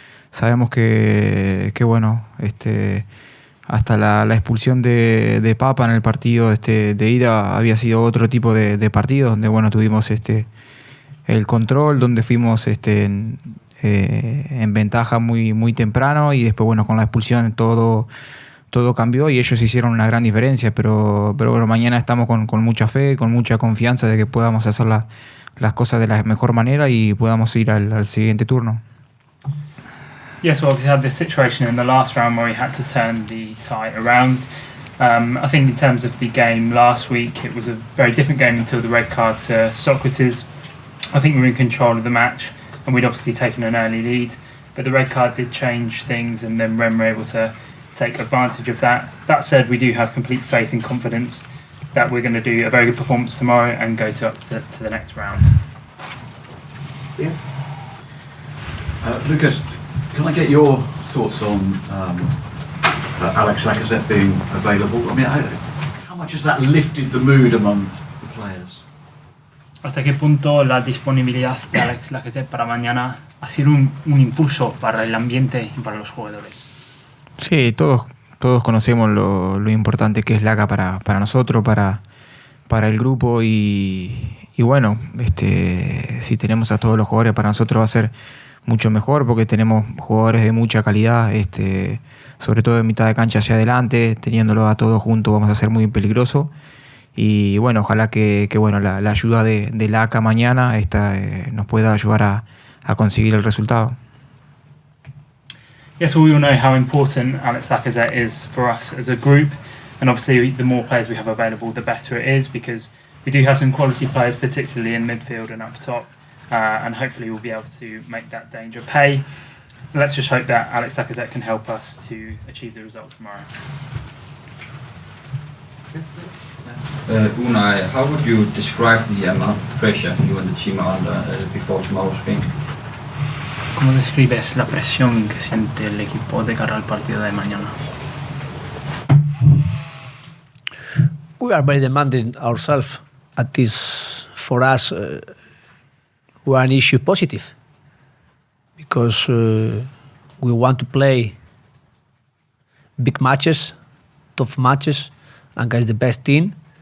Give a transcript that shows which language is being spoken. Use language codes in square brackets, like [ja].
[es] Sabemos que bueno, hasta la expulsión de Papa en el partido de ida había sido otro tipo de partido donde bueno tuvimos el control, donde fuimos en ventaja muy temprano, y después bueno con la expulsión todo cambió y ellos hicieron una gran diferencia, pero bueno, mañana estamos con mucha fe, con mucha confianza de que podamos hacer las cosas de la mejor manera y podamos ir al siguiente turno. [en] Yes, well, obviously had this situation in the last round where we had to turn the tie around. I think in terms of the game last week, it was a very different game until the red card to Socrates. I think we were in control of the match and we'd obviously taken an early lead, but the red card did change things and then Rennes were able to take advantage of that. That said, we do have complete faith and confidence that we're going to do a very good performance tomorrow and go to the next round. Yeah. Lucas, can I get your thoughts on Alex Lacazette being available? I mean, how much has that lifted the mood among the players? [es] ¿Hasta qué punto la disponibilidad de Alex Lacazette para mañana ha sido un impulso para el ambiente y para los jugadores? Sí, todos conocemos lo importante que es Laca para nosotros, para el grupo, y bueno, si tenemos a todos los jugadores, para nosotros va a ser mucho mejor porque tenemos jugadores de mucha calidad, sobre todo en mitad de cancha hacia adelante. Teniéndolo a todos juntos vamos a ser muy peligrosos, y bueno, ojalá que bueno, la ayuda de Laca mañana nos pueda ayudar a conseguir el resultado. [en] Yes, well, we all know how important Alex Lacazette is for us as a group, and obviously the more players we have available, the better it is, because we do have some quality players, particularly in midfield and up top, and hopefully we'll be able to make that danger pay. Let's just hope that Alex Lacazette can help us to achieve the result tomorrow. Unai, how would you describe the amount of pressure you and the team are under before tomorrow's game? [es] ¿Cómo describes la presión que siente el equipo de cara al partido de mañana? [en] We are very demanding ourselves. At this, for us, we are an issue positive because we want to play big matches, tough matches against the best team.